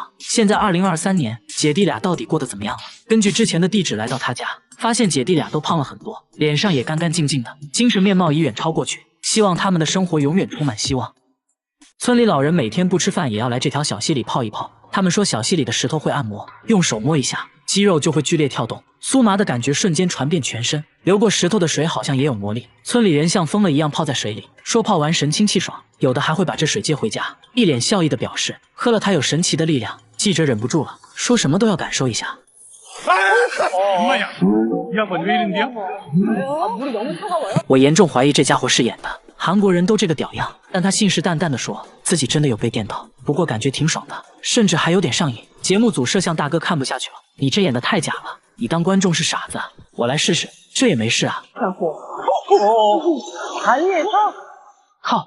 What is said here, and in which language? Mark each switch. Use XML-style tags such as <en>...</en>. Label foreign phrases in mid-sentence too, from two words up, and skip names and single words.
<zh>現在2023年，姐弟倆到底過得怎麼樣了？根據之前的地址來到他家，發現姐弟倆都胖了很多，臉上也乾乾淨淨的，精神面貌已遠超過去。希望他們的生活永遠充滿希望。村裡老人每天不吃飯也要來這條小溪裡泡一泡。他們說小溪裡的石頭會按摩，用手摸一下，肌肉就會劇烈跳動，酥麻的感覺瞬間傳遍全身。流過石頭的水好像也有魔力，村裡人像瘋了一樣泡在水裡，說泡完神清氣爽，有的還會把這水接回家，一臉笑意的表示喝了它有神奇的力量。記者忍不住了，說什麼都要感受一下。我嚴重懷疑這家伙是演的，韓國人都這個屌樣，但他信誓旦旦地說自己真的有被電到，不過感覺挺爽的，甚至還有點上癮。節目組攝像大哥看不下去了，你這演的太假了，你當觀眾是傻子啊？我來試試，這也沒事啊。 靠！</zh>